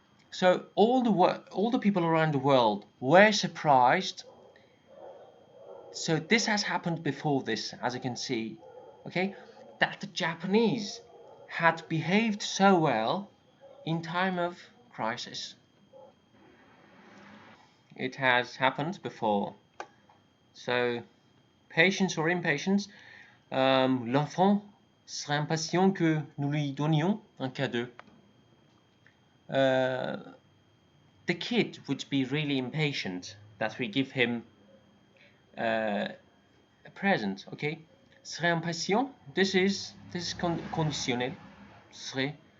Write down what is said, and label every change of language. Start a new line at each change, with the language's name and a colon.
English: So all the people around the world were surprised. So this has happened before this, as you can see, okay, that the Japanese had behaved so well in time of crisis. It has happened before. So, patience or impatience,
French: l'enfant serait impatient que nous lui donnions un cadeau.
English: The kid would be really impatient that we give him a present, okay?
French: Serait impatient,
English: this is conditionnel.
French: Serait.